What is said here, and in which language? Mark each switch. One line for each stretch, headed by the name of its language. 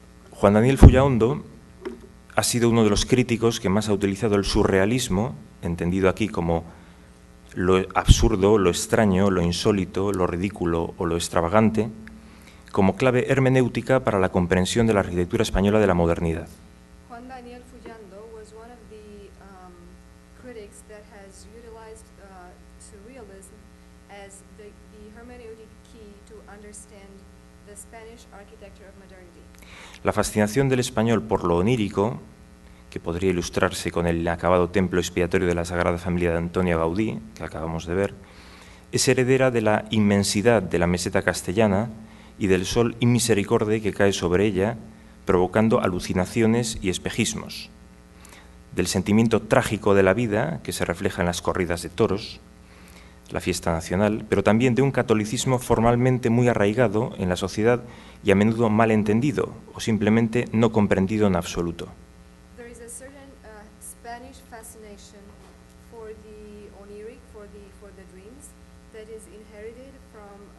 Spanish: Juan Daniel Fullaondo ha sido uno de los críticos que más ha utilizado el surrealismo, entendido aquí como lo absurdo, lo extraño, lo insólito, lo ridículo o lo extravagante, como clave hermenéutica para la comprensión de la arquitectura española de la modernidad.
English: Juan Daniel Fullaondo was one of the critics that has utilized surrealism as the hermeneutic key to understand the Spanish architecture of modernity.
Spanish: La fascinación del español por lo onírico, que podría ilustrarse con el inacabado templo expiatorio de la Sagrada Familia de Antonio Gaudí, que acabamos de ver, es heredera de la inmensidad de la meseta castellana y del sol inmisericorde que cae sobre ella, provocando alucinaciones y espejismos, del sentimiento trágico de la vida, que se refleja en las corridas de toros, la fiesta nacional, pero también de un catolicismo formalmente muy arraigado en la sociedad y a menudo mal entendido o simplemente no comprendido en absoluto.
English: There is a certain Spanish fascination for the oniric, for the dreams, that is inherited from